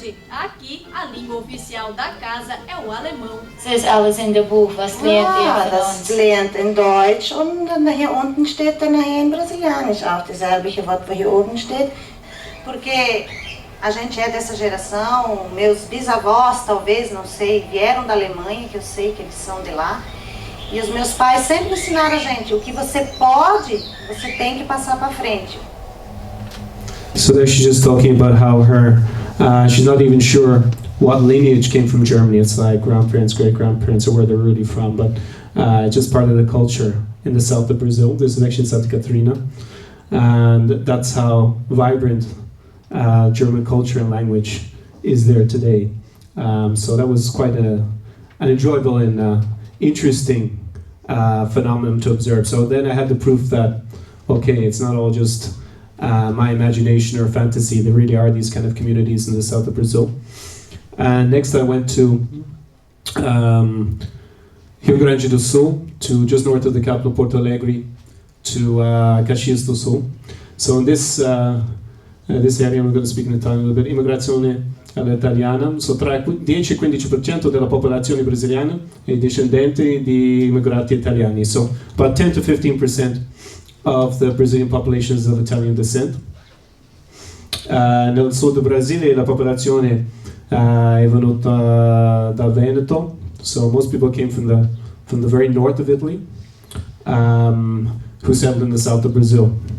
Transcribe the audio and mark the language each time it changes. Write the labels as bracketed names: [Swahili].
[Portuguese] Aqui, a língua oficial da casa é o alemão. [German] Das ist alles in der Buch, was lernt ihr von das uns? lernt in Deutsch und dann hier unten steht dann nachher in Brasilianisch auch dasselbe Wort, was hier oben steht. [Portuguese] Porque a gente é dessa geração, meus bisavós talvez, não sei, vieram da Alemanha, que eu sei que eles são de lá. E os meus pais sempre ensinaram a gente, o que você pode, você tem que passar para frente. [English] So there she's just talking about how her, she's not even sure what lineage came from Germany. It's like grandparents, great-grandparents, or where they're really from, but just part of the culture in the south of Brazil. This is actually Santa Catarina, and that's how vibrant German culture and language is there today. So that was quite an enjoyable and interesting phenomenon to observe. So then I had the proof that, okay, it's not all just my imagination or fantasy. There really are these kind of communities in the south of Brazil. And next I went to Rio Grande do Sul, to just north of the capital, Porto Alegre, to Caxias do Sul. So in this area, I'm going to speak in Italian a little bit. [Italian] Immigrazione all'italiana, so tra 10 e 15% della popolazione brasiliana è discendente di immigrati italiani. [English] So about 10 to 15% of the Brazilian population is of Italian descent. [Italian] Nel sud del Brasile la popolazione è venuta dal Veneto, [English] so most people came from the very north of Italy, who settled in the south of Brazil.